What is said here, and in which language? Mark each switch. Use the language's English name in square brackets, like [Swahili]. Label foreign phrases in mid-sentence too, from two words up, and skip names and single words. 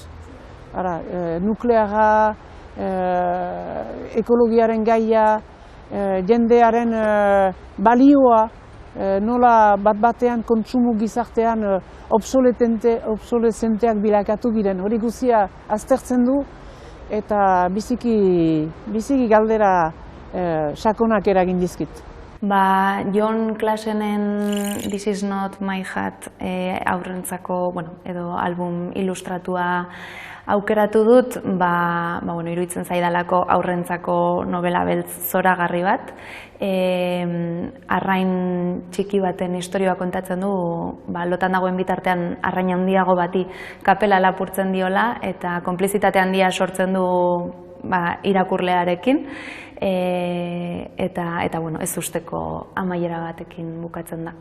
[Basque] Nukleara, ekologiaren gaia, jendearen balioa, nola bat-batean kontsumo gizartean obsolesenteak bilakatu giren. Hori guzia aztertzen du eta biziki galdera sakonak eragin dizkit. John Klassenen This is not my hat aurrentzako, edo album ilustratua aukeratu dut, iruditzen zaidalako aurrentzako novela beltz zoragarri bat. Arrain txiki baten istorioa kontatzen du, lotan dagoen bitartean arrain handiago bati kapela lapurtzen diola eta konplizitate handia sortzen du irakurlearekin eta ez usteko amaiera batekin bukatzen da.